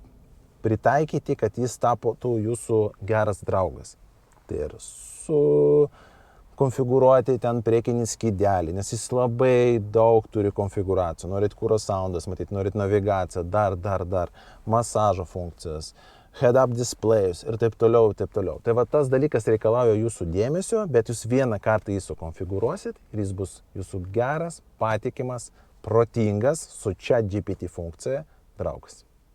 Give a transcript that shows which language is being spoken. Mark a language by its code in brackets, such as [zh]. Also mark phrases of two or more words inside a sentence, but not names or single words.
[lt] Pritaikyti, kad jis tapotų jūsų geras draugas. Tai ir konfigūruoti ten priekinį skydelį, nes jis labai daug turi konfigūracijų. Norit kuro soundas matyti, norit navigaciją, dar, masažo funkcijas, [en] head-up displays [lt] ir taip toliau, taip toliau. Tai tas dalykas reikalauja jūsų dėmesio, bet jūs vieną kartą jį sukonfigūruosit ir jis bus jūsų geras, patikimas, protingas, su ChatGPT funkcija draugas.